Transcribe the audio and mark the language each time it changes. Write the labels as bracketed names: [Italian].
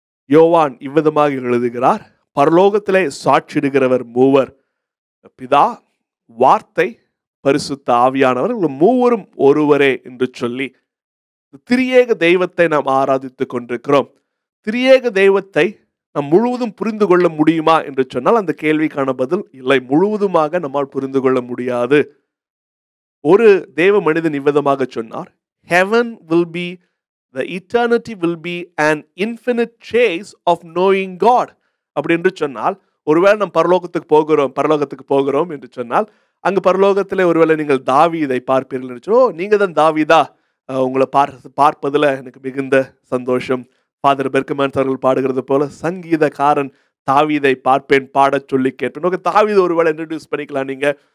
[Tamil] யோவான் இவ்விதமாக எழுதுகிறார், பரலோகத்திலே சாட்சிடுகிறவர் மூவர், பிதா, வார்த்தை, பரிசுத்த ஆவியானவர், மூவரும் ஒருவரே என்று சொல்லி திரியேக தெய்வத்தை நாம் ஆராதித்துக் கொண்டிருக்கிறோம். திரியேக தெய்வத்தை நாம் முழுவதும் புரிந்து கொள்ள முடியுமா என்று சொன்னால் அந்த கேள்விக்கான பதில் இல்லை. முழுவதுமாக நம்மால் புரிந்து கொள்ள முடியாது. ஒரு தேவ மனிதன் இவ்விதமாக சொன்னார், [English] heaven will be, the eternity will be an infinite chase of knowing God. [Tamil] அப்படி என்று சொன்னால், ஒருவேளை நாம் பரலோகத்துக்கு போகிறோம் என்று சொன்னால், அங்கு பரலோகத்திலே ஒருவேளை நீங்கள் தாவீதை பார்ப்பீர்கள் என்று சொன்னால், நீங்க தான் தாவீதா, உங்களை பார்ப்பதில் எனக்கு மிகுந்த சந்தோஷம். ஃபாதர் பெர்க்மேன்ஸ் அவர்கள் பாடுகிறது போல, சங்கீதக்காரன் தாவீதை பார்ப்பேன், பாடச் சொல்லி கேட்பேன். தாவீதை ஒருவேளை இன்ட்ரடியூஸ் பண்ணிக்கலாம். நீங்க